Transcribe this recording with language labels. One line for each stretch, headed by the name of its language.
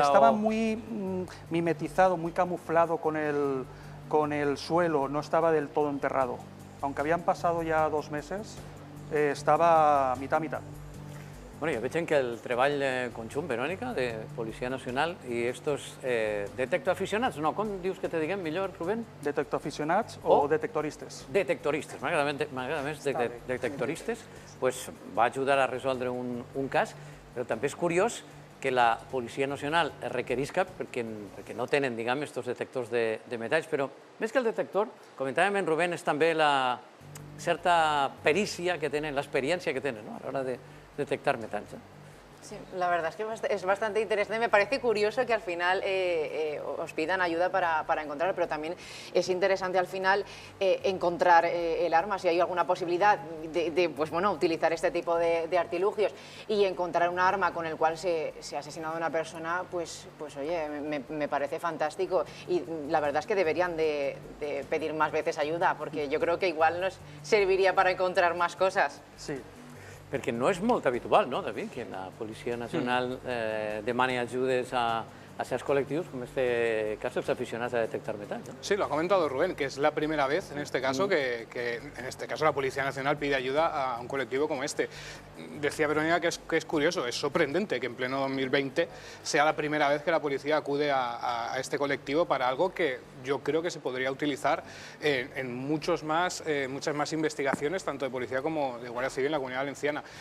Spanish: Estaba muy mimetizado, muy camuflado con el suelo, no estaba del todo enterrado. Aunque habían pasado ya 2 meses, estaba mitad a mitad.
Catalan: Bueno, jo veig que el treball conjunt, Verònica, de Policia Nacional i estos detectoaficionats, no, com dius que te diguem millor, Rubén? Detectoaficionats o detectoristes. Detectoristes, m'agrada més detectoristes, pues va ajudar a resoldre un cas, però també és curiós que la Policia Nacional requerisca, perquè no tenen, diguem, estos detectors de metalls, però més que el detector, comentàvem en Rubén, és també la certa perícia que tenen, l'experiència que tenen a l'hora de detectar metalls.
Spanish: Sí, la verdad es que es bastante interesante. Me parece curioso que al final os pidan ayuda para encontrar, pero también es interesante al final encontrar el arma, si hay alguna posibilidad de pues, bueno, utilizar este tipo de artilugios y encontrar un arma con el cual se ha asesinado a una persona, pues oye, me parece fantástico. Y la verdad es que deberían de pedir más veces ayuda, porque yo creo que igual nos serviría para encontrar más cosas. Sí.
Catalan: Perquè no és molt habitual, no, David, que la Policia Nacional demani ajudes a certs col·lectius,
Spanish: como en este caso, los aficionados a detectar metal, ¿no? Sí, lo ha comentado Rubén, que es la primera vez en este caso que en este caso la Policía Nacional pide ayuda a un colectivo como este. Decía Verónica que es curioso, es sorprendente que en pleno 2020 sea la primera vez que la policía acude a este colectivo para algo que yo creo que se podría utilizar en muchas más investigaciones, tanto de policía como de Guardia Civil en la Comunidad Valenciana.